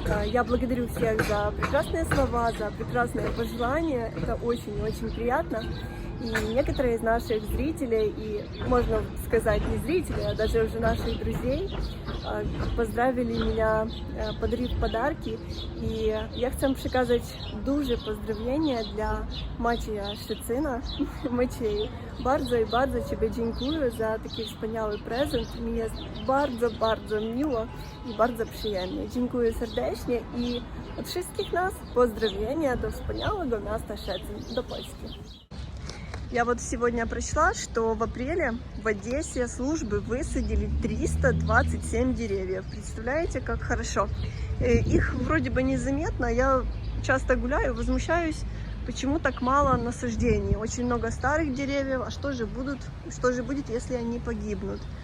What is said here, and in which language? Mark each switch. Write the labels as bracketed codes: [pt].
[ru] Я благодарю всех за прекрасные слова, за прекрасные пожелания. Это очень-очень приятно. И некоторые из наших зрителей, и можно сказать не зрителей, а даже уже наших друзей, поздравили меня, подарив подарки. [uk] І я хочу [pl] przekazać duże pozdrowienia dla Macieja Szczecyna. Maciej, bardzo i bardzo Ciebie dziękuję za taki wspaniały prezent. Mi jest bardzo, bardzo miło i bardzo przyjemnie. Dziękuję serdecznie i od wszystkich nas pozdrowienia do wspaniałego miasta Szczecin, do Polski. [ru] Я вот сегодня прочла, что в апреле в Одессе службы высадили 327 деревьев. Представляете, как хорошо. Их вроде бы незаметно. Я часто гуляю, возмущаюсь, почему так мало насаждений. Очень много старых деревьев. А что же будет, если они погибнут?